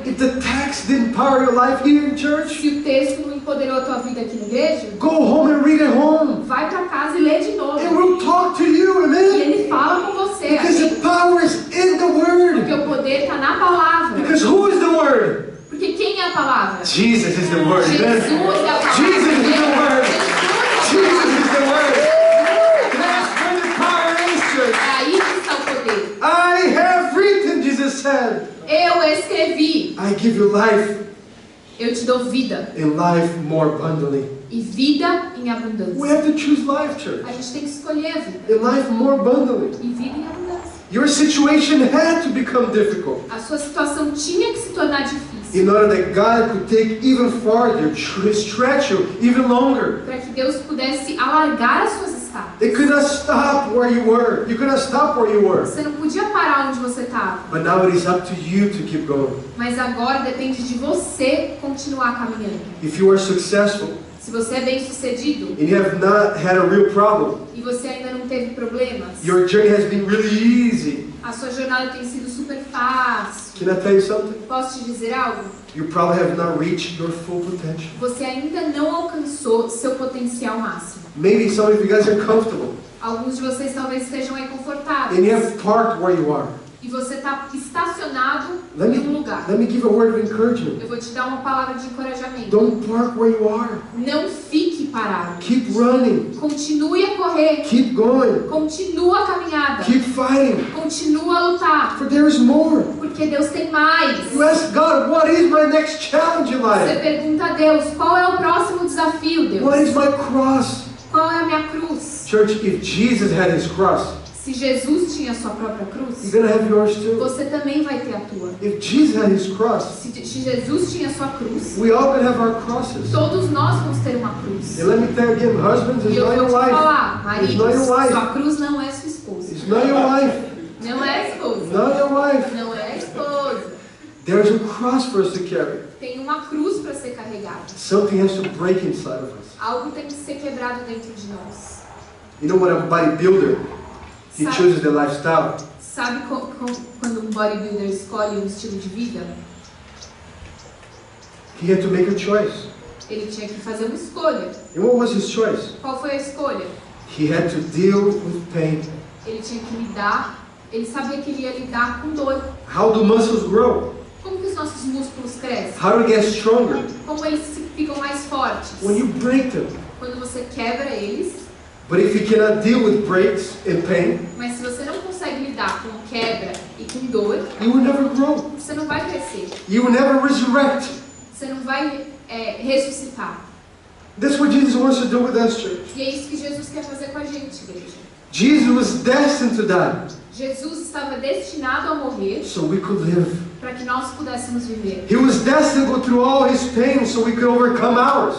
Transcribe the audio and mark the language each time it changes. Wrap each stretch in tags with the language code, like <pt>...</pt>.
<en>If the text didn't power your life here in church,</en> <pt>Se o texto não empoderou a tua vida aqui na igreja,</pt> <en>go home and read at home.</en> <pt>vai para casa e lê de novo.</pt> <en>And we'll talk to you,</en> <pt>E</pt> <en>amen?</en> <pt>ele fala com você.</pt> <en>Because</en> <pt>Amém?</pt> <en>the power is in the word.</en> <pt>Porque o poder está na palavra.</pt> <en>Because who is the word?</en> <pt>Porque quem é a palavra?</pt> <en>Jesus is the word,</en> <pt>Jesus</pt> <en>amen?</en> <pt>é a palavra.</pt> <en>Jesus is the word. Jesus</en> <pt>Jesus</pt> <en>is the word. That's where the power is, church.</en> <pt>é aí que está o poder.</pt> <en>I have written, Jesus said.</en> <pt>Eu escrevi.</pt> <en>I give you life</en> <pt>Eu te dou vida.</pt> <en>and life more abundantly.</en> <pt>E vida em</pt> <en>We</en> <pt>abundância.</pt> <en>have to choose life, church.</en> <pt>A gente tem que escolher a vida.</pt> <en>And life more abundantly.</en> <pt>E vida em abundância.</pt> <en>Your situation had to become difficult</en> <pt>A sua situação tinha que se tornar difícil.</pt> <en>in order that God could take even farther, stretch you even longer.</en> <pt>Para que Deus pudesse alargar as suas estadas.</pt> <en>It could not stop where you were. You could not stop where you were.</en> <pt>Você não podia parar onde você estava.</pt> <en>But now it is up to you to keep going.</en> <pt>Mas agora depende de você continuar caminhando.</pt> <en>If you are successful</en> <pt>Se você é bem sucedido</pt> <en>and you have not had a real problem,</en> <pt>e você ainda não teve problemas,</pt> <en>your journey has been really easy.</en> <pt>a sua jornada tem sido super fácil.</pt> <en>Can I tell you something?</en> <pt>Posso te dizer algo?</pt> <en>You probably have not reached your full potential.</en> <pt>Você ainda não alcançou seu potencial máximo.</pt> <en>Maybe some of you guys are comfortable</en> <pt>Alguns de vocês talvez estejam aí</pt> <en>and you</en> <pt>confortáveis.</pt> <en>have parked where you are.</en> <pt>E você está estacionado</pt> <en>Let</en> <pt>em um lugar.</pt> <en>me give a word of encouragement.</en> <pt>Eu vou te dar uma palavra de encorajamento.</pt> <en>Don't park where you are.</en> <pt>Não fique parado.</pt> <en>Keep running.</en> <pt>Continue a correr.</pt> <en>Keep going.</en> <pt>Continua a caminhada.</pt> <en>Keep fighting.</en> <pt>Continua a lutar.</pt> <en>For there is more.</en> <pt>Porque Deus tem mais.</pt> <en>You ask God, what is my next challenge in</en> <pt>Você</pt> <en>life?</en> <pt>pergunta a Deus, qual é o próximo desafio,</pt> <en>What is</en> <pt>Deus?</pt> <en>my cross?</en> <pt>Qual é a minha cruz?</pt> <en>Church, if Jesus had his cross,</en> <pt>Se Jesus tinha a sua própria</pt> <en>you're</en> <pt>cruz,</pt> <en>going to have yours too.</en> <pt>você também vai ter a tua.</pt> <en>If Jesus had his cross,</en> <pt>Se Jesus tinha a sua cruz,</pt> <en>we all going to have our crosses.</en> <pt>todos nós vamos ter uma cruz.</pt> <en>And let me tell you again, husbands,</en> <pt>E</pt> <en>it's</en> <pt>eu</pt> <en>not</en> <pt>vou</pt> <en>your</en> <pt>te</pt> <en>wife.</en> <pt>falar,</pt> <en>It's not</en> <pt>maridos,</pt> <en>your wife.</en> <pt>sua cruz não é sua esposa.</pt> <en>It's not your wife.</en> <pt>Não é a esposa.</pt> <en>Not your wife.</en> <pt>Não é a esposa.</pt> <en>There's a cross for us to carry.</en> <pt>Tem uma cruz para ser carregada.</pt> <en>Something has to break inside of us.</en> <pt>Algo tem que ser quebrado dentro de nós.</pt> <en>You know, when a bodybuilder, he</en> <pt>Sabe-</pt> <en>chooses the lifestyle,</en> <pt>Sabe quando um bodybuilder escolhe um estilo de vida?</pt> <en>he had to make a choice.</en> <pt>Ele tinha que fazer uma escolha.</pt> <en>And what was his choice?</en> <pt>Qual foi a escolha?</pt> <en>He had to deal with pain.</en> <pt>Ele tinha que lidar, ele sabia que ele ia lidar com dor.</pt> <en>How do muscles grow?</en> <pt>Como que os nossos músculos crescem?</pt> <en>How do they get stronger?</en> <pt>Como eles ficam mais fortes?</pt> <en>When you break them.</en> <pt>Quando você quebra eles,</pt> <en>But if you cannot deal with breaks and pain,</en> <pt>mas se você não consegue lidar com quebra e com dor,</pt> <en>you will never grow.</en> <pt>você não vai crescer.</pt> <en>You will never resurrect.</en> <pt>Você não vai ressuscitar.</pt> <en>That's what Jesus wants to do with us, church.</en> <pt>E é isso que Jesus quer fazer com a gente, igreja.</pt> <en>Jesus was destined to die</en> <pt>Jesus estava destinado a morrer</pt> <en>so we could live.</en> <pt>para que nós pudéssemos viver.</pt> <en>He was destined to go through all his pain so we could overcome ours.</en>